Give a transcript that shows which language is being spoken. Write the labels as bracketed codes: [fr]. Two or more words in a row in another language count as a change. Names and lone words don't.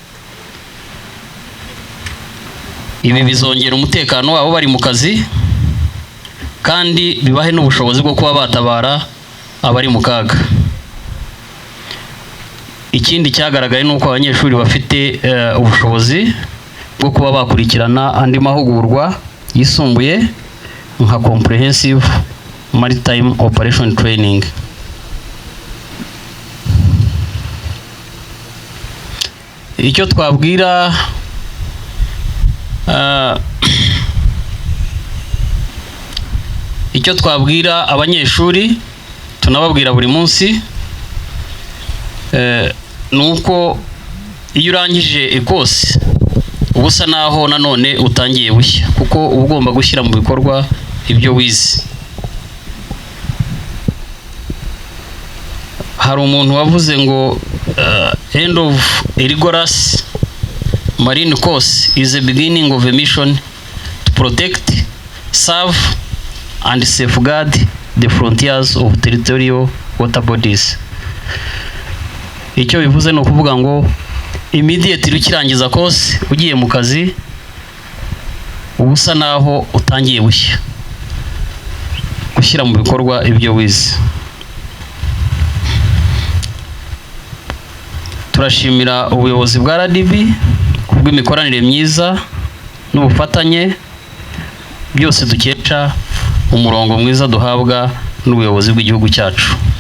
[rw] Ibi bizongera umutekano wabo bari mu kazi kandi bibahe n'ubushobozi bwo kuba batabara abari mu kaga. Ikindi cyagaragaye nuko abanyeshuri bafite ubushobozi bwo kuba bakurikirana andi mahugurwa yisumbuye nka [en] comprehensive maritime operation training. [rw] Icyo twabwira abanyeshuri tunababwira buri munsi nuko iyo urangije ikose ubusa naho nanone utangiye bushya, kuko uba ugomba gushyira mu bikorwa ibyo wize. Hari umuntu wavuze ngo [en] end of a rigorous marine course is the beginning of a mission to protect, serve and safeguard the frontiers of territorial water bodies. [rw] Icyo bivuze no kuvuga ngo immediately ukirangiza course ugiye mu kazi ubusa naho utangiye bushya, gushyira mu bikorwa ibyo wize. Turashimira ubuyobozi bwa RDB kubw'imikoranire myiza n'ubufatanye byose dukesha umurongo mwiza duhabwa n'ubuyobozi bw'igihugu cyacu.